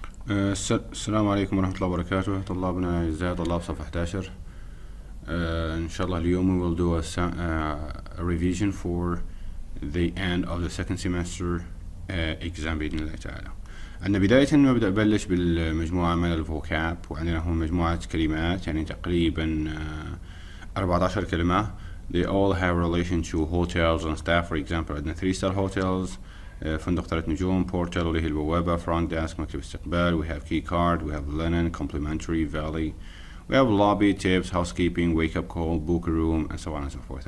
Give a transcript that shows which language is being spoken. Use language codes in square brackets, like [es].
[ar] السلام عليكم ورحمة الله وبركاته طلابنا الأعزاء طلاب صف 11. إن شاء الله اليوم [en] we will do a revision for the end of the second semester exam [ar] بإذن الله تعالى. عندنا بداية نبلش بالمجموعة من الفوكاب، وعندنا هون مجموعة كلمات يعني تقريبا 14 كلمة. [en] They all have relation to hotels and staff. For example [ar] عندنا [en] 3-star hotels، [ar] فندق 3 نجوم، بورتال اللي هي البوابة، [en] front desk [ar] مكتب استقبال، [en] we have key card، we have linen، complimentary، valley، we have lobby، tips، housekeeping، wake up call، book a room and so on and so forth.